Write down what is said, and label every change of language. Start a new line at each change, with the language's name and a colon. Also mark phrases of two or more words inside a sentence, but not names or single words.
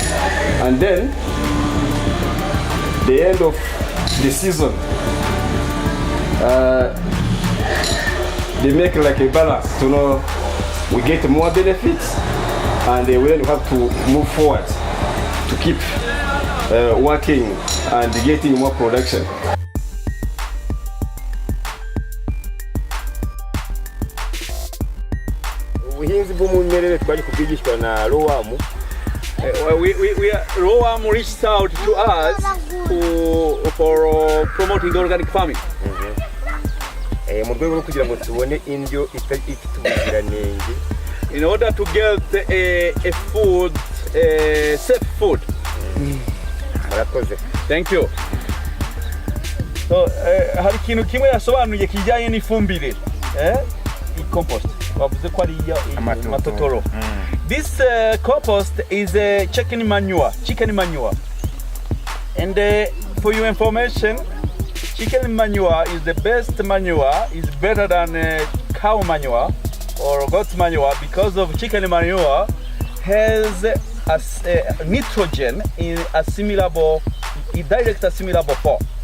English: And then the end of the season, they make like a balance to know we get more benefits, and they will have to move forward to keep working and getting more production.
Kinyarwanda: Ubuhinzi bw'umwimerere twari kubwigishwa na Rowamu.
English: Roam reached out to us for promoting organic farming.
Kinyarwanda: Mu rwego rwo kugira ngo tubone indyo ifite ubuziranenge.
English: In order to get a food, safe food. Thank you. So,
Kinyarwanda: hari ikintu kimwe yasobanuye kijyanye n'ifumbire, compost. Wavuze ko ari amatotoro.
English: This compost is chicken manure. And for your information, chicken manure is the best manure. Is better than cow manure or goat manure because of chicken manure has a nitrogen in direct assimilable form.